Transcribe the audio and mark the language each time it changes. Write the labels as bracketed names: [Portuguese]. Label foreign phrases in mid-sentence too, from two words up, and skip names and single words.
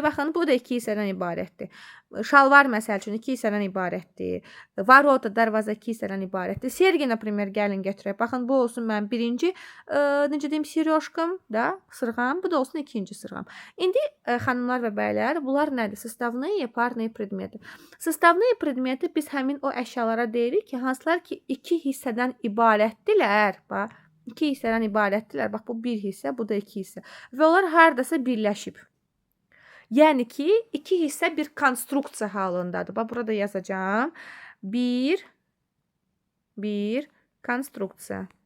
[Azerbaijani] Baxın, bu da iki hissədən ibarətdir. Şalvar məsəl üçün iki hissədən ibarətdir. Varota, darvaza iki hissədən ibarətdir. Sergi, например, gəlin götürək. Baxın, bu olsun mənim birinci, necə deyim, serежкам, da, sırğam. Bu da olsun ikinci sırğam. İndi xanımlar və bəylər, bunlar nədir? [Russian] Составные, парные предметы. Составные предметы [Azerbaijani] biz həmin o əşyalara deyirik ki, hansılar ki, iki hissədən ibarətdirlər. Bax, iki hissədən ibarətdirlər. Bax, bu bir hissə, bu da iki hissə. Və onlar hardasa birləşib. Yəni ki, iki hissə bir konstruksiya halındadır. Bax, burada yazacağım. Bir konstruksiya.